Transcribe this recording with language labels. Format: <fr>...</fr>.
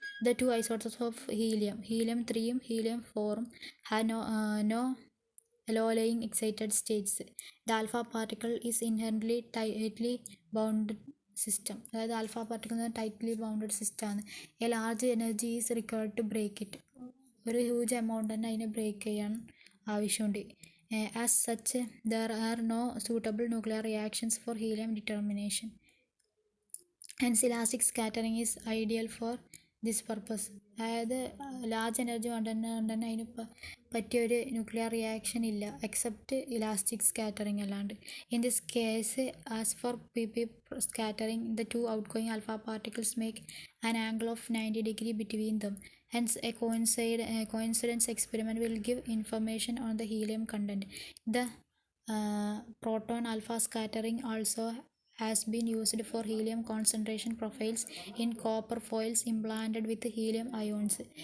<en>The two isotopes of helium 3യും helium 4ും have no low lying excited states. The alpha particle is inherently tightly bounded system.</en> <ml>അതായത് alpha particle tightly bounded system ആണ്.</ml> <en>A large energy is required to break it.</en> <ml>ഒരു huge amount തന്നെ അതിനെ break ചെയ്യാൻ ആവശ്യമുണ്ട്.</ml> <en>As such there are no suitable nuclear reactions for helium determination. Hence, elastic scattering is ideal for this purpose.</en> <ml>അതായത് large energy കൊണ്ട് തന്നെ അതിന് പറ്റിയൊരു ന്യൂക്ലിയർ റിയാക്ഷൻ ഇല്ല എക്സെപ്റ്റ് ഇലാസ്റ്റിക് സ്കാറ്ററിങ് അല്ലാണ്ട്.</ml> <en>In this case as for PP scattering, the two outgoing alpha particles make an angle of 90 degree between them. Hence, a coincidence experiment will give information on the helium content. The proton alpha scattering also has been used for helium concentration profiles in copper foils implanted with helium ions.</en>